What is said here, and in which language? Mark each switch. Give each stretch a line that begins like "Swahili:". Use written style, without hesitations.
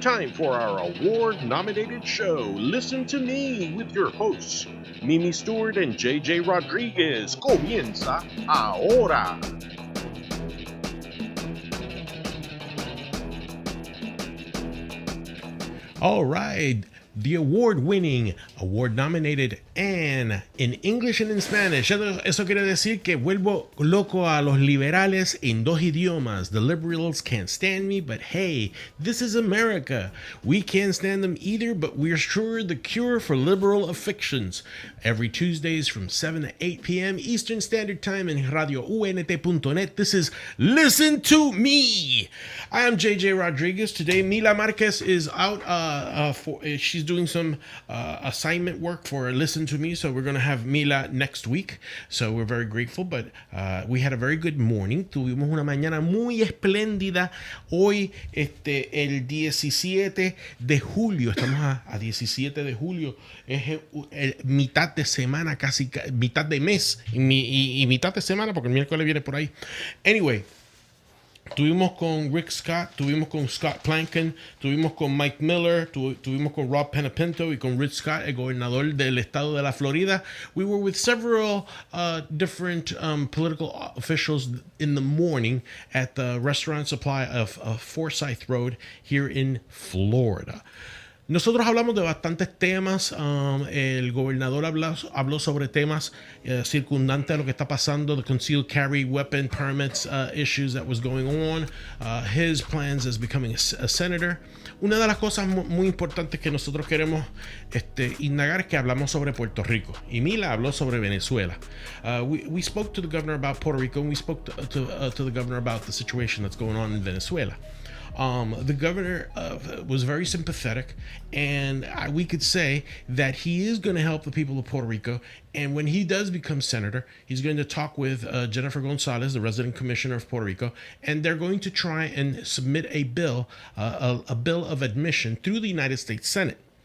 English: Time for our award-nominated show, Listen to Me, with your hosts, Mimi Stewart and J Rodríguez.
Spanish: Comienza ahora.
English: All right. The award-winning, award-nominated, and in English and in Spanish.
Spanish: Eso quiere decir que vuelvo loco a los liberales en dos idiomas.
English: The liberals can't stand me, but hey, this is America. We can't stand them either, but we're sure the cure for liberal afflictions. Every Tuesdays from 7 to 8 p.m. Eastern Standard Time in radiount.net. This is Listen to Me. I am J Rodríguez. Today, Mila Márquez is out she's doing some assignment work for Listen to Me, so we're going to have Mila next week. So we're very grateful, but we had a very good morning.
Spanish: Tuvimos una mañana muy espléndida. Hoy, el 17 de julio, estamos a 17 de julio, es mitad de semana, casi mitad de mes y mitad de semana, porque el miércoles viene por ahí. Anyway, tuvimos con Rick Scott, tuvimos con Scott Plakon, tuvimos con Mike Miller, tuvimos con Rob Penapinto y con Rick Scott, el gobernador del estado de la Florida.
English: We were with several different political officials in the morning at the restaurant supply of Forsyth Road here in Florida.
Spanish: Nosotros hablamos de bastantes temas. El gobernador habló sobre temas circundantes a lo que está pasando,
English: the concealed carry weapon permits issues that was going on, his plans as becoming a senator.
Spanish: Una de las cosas muy importantes que nosotros queremos indagar es que hablamos sobre Puerto Rico. Y Mila habló sobre Venezuela.
English: We spoke to the governor about Puerto Rico, and we spoke to the governor about the situation that's going on in Venezuela. The governor was very sympathetic, and we could say that he is going to help the people of Puerto Rico. And when he does become senator, he's going to talk with Jennifer Gonzalez, the resident commissioner of Puerto Rico, and they're going to try and submit a bill of admission through the United States Senate.